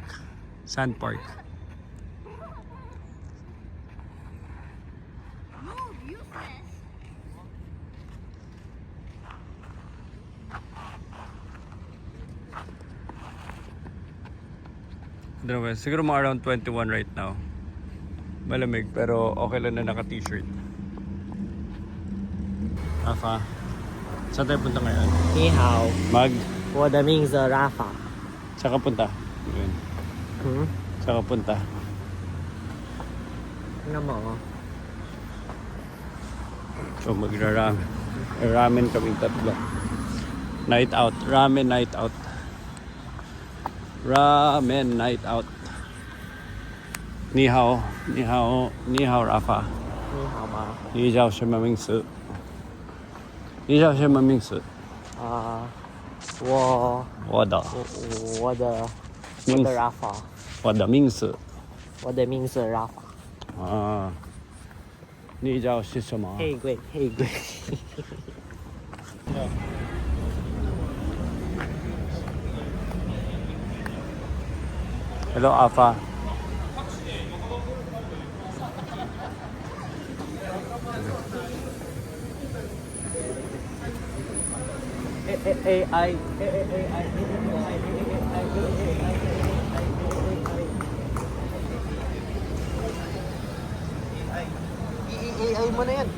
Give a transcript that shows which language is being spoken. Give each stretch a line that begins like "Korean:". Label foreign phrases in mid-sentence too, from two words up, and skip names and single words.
Filipino: Sand park. Siguro mga around 21
English: right now.
Filipino: Malamig pero okay lang na naka-t-shirt. Rafa, saan tayo punta ngayon?
Chinese: 你好，
Filipino: Mag?
Chinese: 我的名字 Rafa。
Filipino: Saan ka punta? Yun. 嗯， Saan ka punta?
Chinese: 那么
Filipino: So magra-ramen. Ramen kaming tatlo.
English: Night out. Ramen night out. Ramen night out.
Chinese: 你好。你好。你好，Rafa. 你好吗？你叫什么名字？你叫什么名字？啊、我的我的名字。 Rafa，我的名字。我的名字 Rafa。啊。你叫是什么？黑贵，黑贵。
English: Hello, Afa.
Filipino: AI mo na yan.